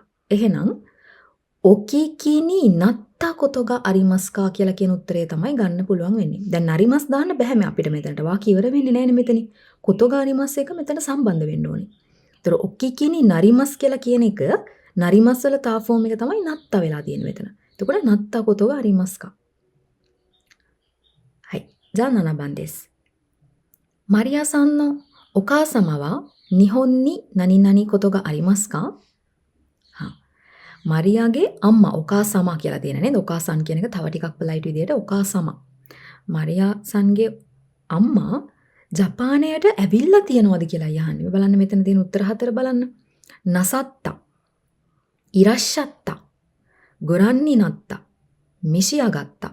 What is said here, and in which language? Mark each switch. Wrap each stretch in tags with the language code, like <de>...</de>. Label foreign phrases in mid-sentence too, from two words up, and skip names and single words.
<si>එහෙනම්</si> <ja>お聞きになったことがありますか</ja> <si>කියලා කියන උත්තරය තමයි ගන්න පුළුවන් වෙන්නේ. දැන් නරිමස් දාන්න බෑ මේ අපිට මෙතනට. වාක්‍ය ඉවර වෙන්නේ නැහැ නේ මෙතන.</si> <ja>ことがあります</ja> <si>එක මෙතන සම්බන්ධ වෙන්න ඕනේ. ඒතර</si> <ja>お聞きになります</ja> <si>කියලා කියන එක නරිමස් වල තා ෆෝම් එක තමයි නත්තා වෙලා තියෙන්නේ මෙතන. එතකොට</si> <ja>なったことがありますか. はい。じゃあ7番です。マリアさんのお母様は日本に何々ことがありますか?</ja> <si>මරියාගේ අම්මා ඔකාසමා කියලා තියෙන නේද? ඔකාසන් කියන එක තව ටිකක් පොලයිට් විදියට ඔකාසමා. මරියා සන්ගේ අම්මා ජපානයට ඇවිල්ලා තියනවද කියලා යහන්නේ. බලන්න මෙතන තියෙන උත්තර 4 බලන්න.</si> <ja>なさった、いらっしゃった、ご覧になった、召し上がった.</ja>